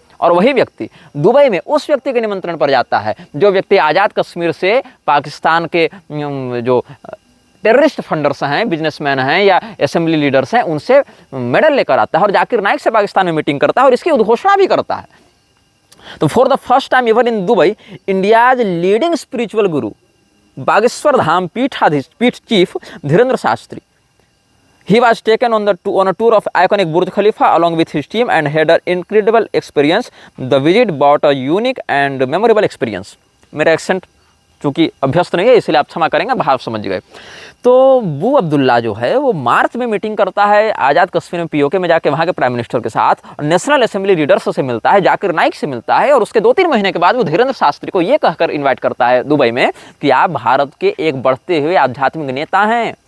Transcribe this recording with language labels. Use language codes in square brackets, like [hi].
[hi] और वही व्यक्ति दुबई में उस व्यक्ति के निमंत्रण पर जाता है जो व्यक्ति आज़ाद कश्मीर से पाकिस्तान के जो टेररिस्ट फंडर्स हैं, बिजनेसमैन हैं या असेंबली लीडर्स हैं, उनसे मेडल लेकर आता है और जाकिर नाइक से पाकिस्तान में मीटिंग करता है और इसकी उद्घोषणा भी करता है। [en] तो for the first time even in Dubai, India's leading spiritual guru Bageshwar Dham Peeth chief Dhirendra Shastri, he was taken on a tour of iconic Burj Khalifa along with his team and had an incredible experience. The visit brought a unique and memorable experience. [hi] मेरा accent चूँकि अभ्यस्त नहीं है इसलिए आप क्षमा करेंगे, भाव समझ गए। तो बू अब्दुल्ला जो है वो मार्च में मीटिंग करता है आज़ाद कश्मीर में POK में जाके वहाँ के प्राइम मिनिस्टर के साथ, और नेशनल असेंबली लीडर्स से मिलता है, जाकिर नाइक से मिलता है, और उसके 2-3 महीने के बाद वो धीरेन्द्र शास्त्री को ये कहकर इन्वाइट करता है दुबई में कि आप भारत के एक बढ़ते हुए आध्यात्मिक नेता हैं।